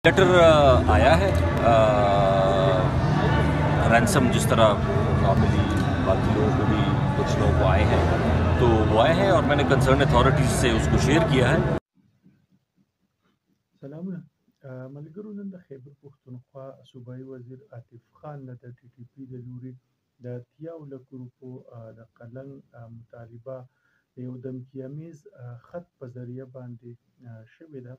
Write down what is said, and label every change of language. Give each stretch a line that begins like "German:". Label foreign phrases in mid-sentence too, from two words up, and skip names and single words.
Urdu: لیٹر آیا ہے رینسم جس طرح نارملی باقی لوگوں کو بھی کچھ لوگوں کو آئے ہیں، تو وہ آئے ہیں اور میں نے
English: concern authorities
Urdu: سے اس کو شیئر کیا ہے.
Pashto: سلامونه ملګرو نن د خیبر پښتونخوا صوبایي وزیر عاطف خان نه د ټي ټي پي د لوري د 83 لکو روپو د قلم مطالبه د یو دمکیامیز خط په ذریعه باندې شوې ده.